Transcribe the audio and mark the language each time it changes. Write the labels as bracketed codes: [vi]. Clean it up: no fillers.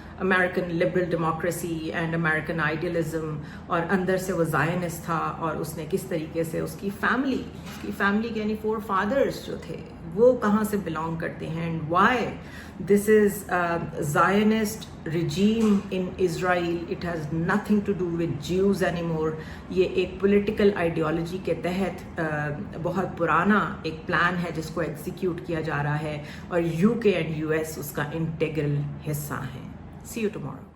[ur] American liberal democracy and American idealism, اور اندر سے وہ زائنسٹ تھا، اور اس نے کس طریقے سے اس کی فیملی یعنی فور فادرز جو تھے وہ کہاں سے بلانگ کرتے ہیں، and why this is زائنسٹ regime in Israel. [en] It has nothing to do with Jews anymore. [ur] یہ ایک پولیٹیکل آئیڈیالوجی کے تحت بہت پرانا ایک پلان ہے جس کو ایگزیکیوٹ کیا جا رہا ہے، اور UK اینڈ US اس کا انٹیگرل حصہ ہیں. [en] See you tomorrow.